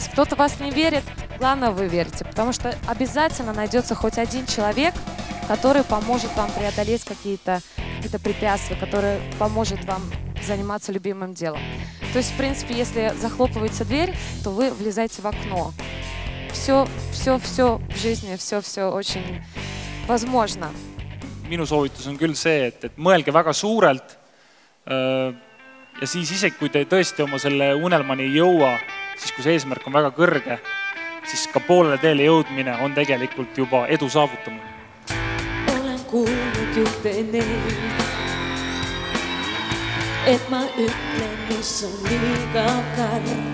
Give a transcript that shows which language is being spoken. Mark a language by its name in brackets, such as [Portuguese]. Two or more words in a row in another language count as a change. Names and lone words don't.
[Russian] Кто-то вас не верит, главное вы верите, потому что обязательно найдется хоть один человек, который поможет вам преодолеть какие-то препятствия, который поможет вам заниматься любимым делом. То есть, в принципе, если захлопывается дверь, то вы влезаете в окно. Все в жизни, все очень возможно. [Estonian] Minu soovitus on küll see, et mõelge väga suurelt ja siis isegi, kui te tõesti oma selle unelmani ei jõua, siis kui see eesmärk on väga kõrge, siis ka poolele teele jõudmine on tegelikult juba edu saavutamine. Olen kuulnud juhte neid, et ma ütlen, mis on liiga karm.